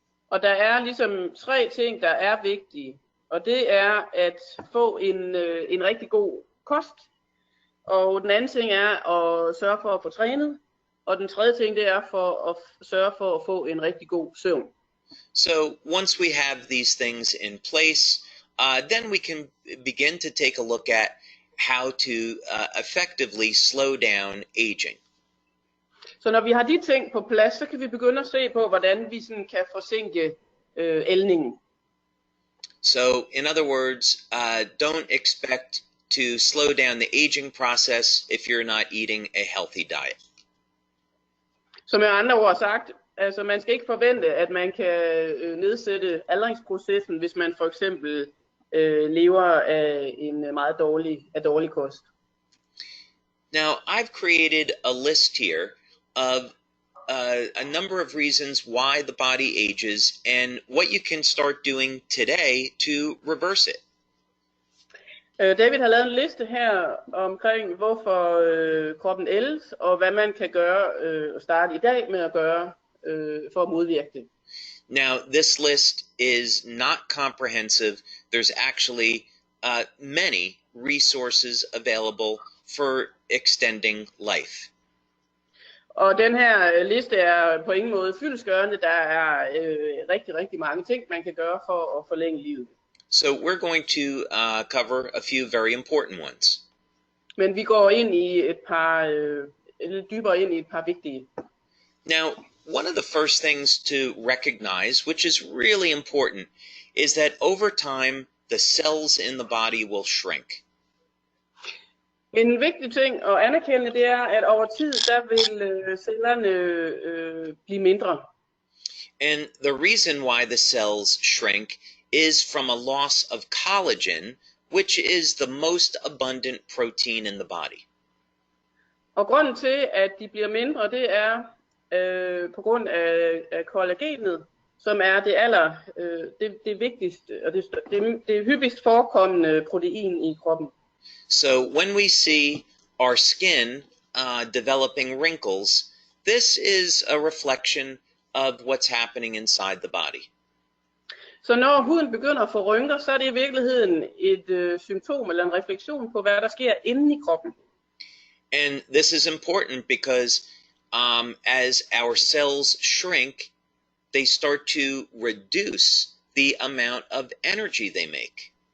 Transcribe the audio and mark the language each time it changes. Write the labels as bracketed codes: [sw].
[da] Og der er ligesom 3 ting, der er vigtige. Og det er at få en rigtig god kost. Og den anden ting er at sørge for at få trænet. Og den tredje ting, det er for at sørge for at få en rigtig god søvn. [en] So once we have these things in place, then we can begin to take a look at how to effectively slow down aging. [da] Så når vi har de ting på plads, så kan vi begynde at se på, hvordan vi sådan kan forsinke ældningen. [en] So in other words, don't expect to slow down the aging process if you're not eating a healthy diet. [da] Så med andre ord sagt, altså man skal ikke forvente, at man kan nedsætte aldringsprocessen, hvis man for eksempel lever af en meget dårlig kost. [en] Now, I've created a list here of a number of reasons why the body ages and what you can start doing today to reverse it. [da] David har lavet en liste her omkring, hvorfor kroppen ældes, og hvad man kan gøre og starte i dag med at gøre for at modvirke det. [en] Now, this list is not comprehensive. There's actually many resources available for extending life. [da] Og den her liste er på ingen måde fyldestgørende. Der er rigtig mange ting, man kan gøre for at forlænge livet. [en] So we're going to cover a few very important ones. [da] Men vi går ind i lidt dybere ind i et par vigtige. [en] Now, one of the first things to recognize, which is really important, is that over time, the cells in the body will shrink. [da] En vigtig ting at anerkende, det er, at over tid, der vil cellerne blive mindre. [en] And the reason why the cells shrink is from a loss of collagen, which is the most abundant protein in the body. [da] Og grunden til, at de bliver mindre, det er på grund af kollagenet, som er det vigtigste og det hyppigst forekommende protein i kroppen. [en] So when we see our skin developing wrinkles, this is a reflection of what's happening inside the body. [da] Så når huden begynder at få rynker, så er det i virkeligheden et symptom eller en refleksion på, hvad der sker inde i kroppen. [en] And this is important because as our cells shrink, they start to reduce the amount of energy they make.